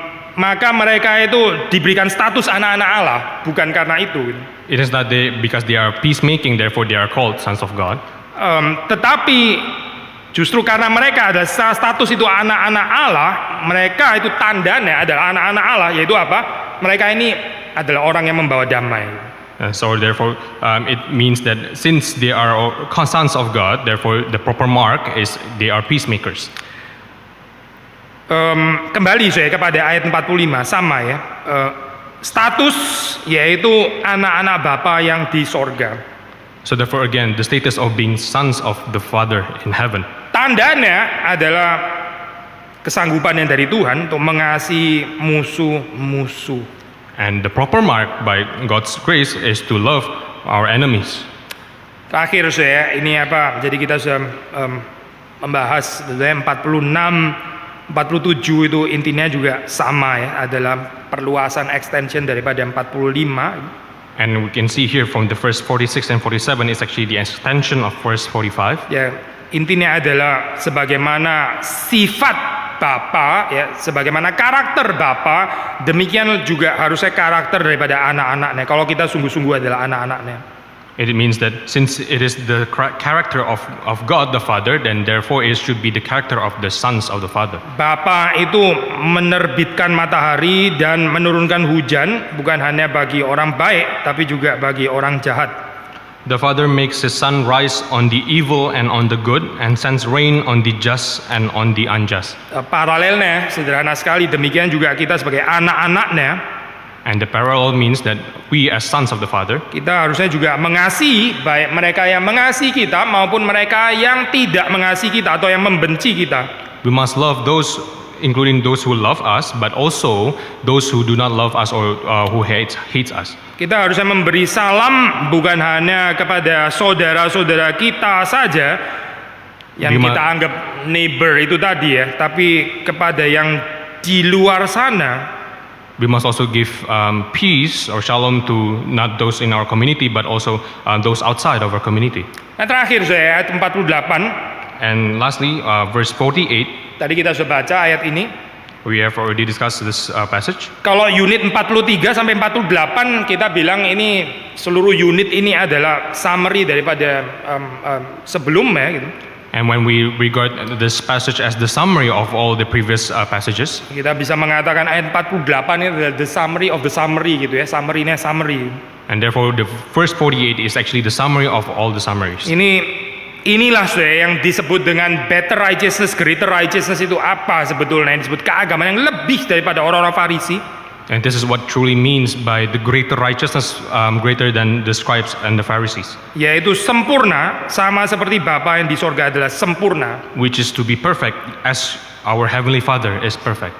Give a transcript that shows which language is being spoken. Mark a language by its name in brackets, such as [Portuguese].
[Indonesian] Maka mereka itu diberikan status anak-anak Allah, bukan karena itu. [English] It is not because they are peacemaking, therefore they are called sons of God. [Indonesian] Tetapi justru karena mereka ada status itu anak-anak Allah, mereka itu tandanya adalah anak-anak Allah, yaitu apa? Mereka ini adalah orang yang membawa damai. [English] So therefore, it means that since they are sons of God, therefore the proper mark is they are peacemakers. [Indonesian] Kembali saya kepada ayat 45 sama ya, status yaitu anak-anak Bapa yang di sorga. [English] So therefore again the status of being sons of the Father in heaven. [Indonesian] Tandanya adalah kesanggupan yang dari Tuhan untuk mengasihi musuh-musuh. [English] And the proper mark by God's grace is to love our enemies. [Indonesian] Terakhir saya ini apa? Jadi kita sudah membahas 46 47 itu intinya juga sama ya, adalah perluasan extension daripada 45. [English] And we can see here from the verse 46 and 47 is actually the extension of verse 45. [Indonesian] Ya, intinya adalah sebagaimana sifat Bapa ya, sebagaimana karakter Bapa, demikian juga harusnya karakter daripada anak-anaknya. Kalau kita sungguh-sungguh adalah anak-anaknya. [English] It means that since it is the character of God the Father, then therefore it should be the character of the sons of the Father. [Indonesian] Bapa itu menerbitkan matahari dan menurunkan hujan bukan hanya bagi orang baik tapi juga bagi orang jahat. [English] The Father makes His sun rise on the evil and on the good, and sends rain on the just and on the unjust. [Indonesian] Paralelnya sederhana sekali, demikian juga kita sebagai anak-anaknya. [English] And the parallel means that we as sons of the Father, [Indonesian] Kita harusnya juga mengasihi baik mereka yang mengasihi kita maupun mereka yang tidak mengasihi kita atau yang membenci kita. [English] we must love those, including those who love us, but also those who do not love us or who hates us. [Indonesian] Kita harusnya memberi salam bukan hanya kepada saudara-saudara kita saja yang Bima- kita anggap neighbor itu tadi ya, tapi kepada yang di luar sana. [English] We must also give peace or shalom to not those in our community, but also those outside of our community. [Indonesian] Nah terakhir saya ayat 48, [English] And lastly, verse 48, [Indonesian] tadi kita sudah baca ayat ini. [English] we have already discussed this passage. [Indonesian] Kalau unit 43 sampai 48 kita bilang ini seluruh unit ini adalah summary daripada sebelumnya gitu. [English] And when we regard this passage as the summary of all the previous passages, [Indonesian] Kita bisa mengatakan ayat 48 ini adalah [English] the summary of the summary [Indonesian] gitu ya, summary-nya summary. [English] and therefore the verse 48 is actually the summary of all the summaries. [Indonesian] Inilah saudara yang disebut dengan [English] better righteousness, greater righteousness [Indonesian] itu apa sebetulnya? Yang disebut keagamaan yang lebih daripada orang-orang Farisi. [English] And this is what truly means by the greater righteousness, greater than the scribes and the Pharisees, [Indonesian] Yaitu sempurna, sama seperti Bapa yang di sorga adalah sempurna. [English] which is to be perfect as our Heavenly Father is perfect.